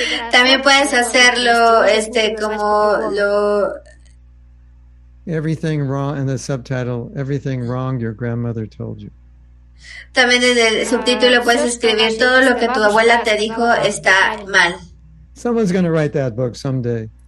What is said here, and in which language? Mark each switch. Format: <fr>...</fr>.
<es>También puedes hacerlo como lo...</es> <en>Everything wrong, and the subtitle, everything wrong your grandmother told you.</en> <es>También desde el subtítulo puedes escribir todo lo que tu abuela te dijo está mal.</es> <en>Someone's going to write that book someday.</en>